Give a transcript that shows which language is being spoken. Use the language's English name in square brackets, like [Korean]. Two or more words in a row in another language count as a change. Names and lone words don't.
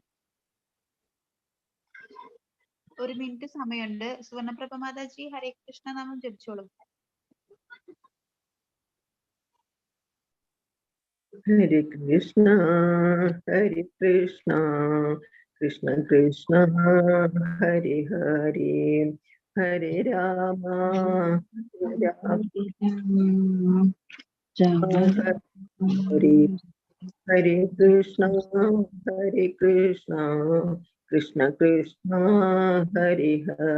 [Malayalam] 1 മിനിറ്റ് സമയമുണ്ട്. സുവർണപ്രഭ മാതാജി [Sanskrit] ഹരേ കൃഷ്ണ [Malayalam] നാമം ജപിച്ചോളൂ. [Sanskrit] ഹരേ കൃഷ്ണ ഹരേ കൃഷ്ണ കൃഷ്ണ കൃഷ്ണ ഹരേ ഹരേ ഹരേ രാമ ഹരേ ഹരേ കൃഷ്ണ ഹരേ കൃഷ്ണ കൃഷ്ണ കൃഷ്ണ ഹരേ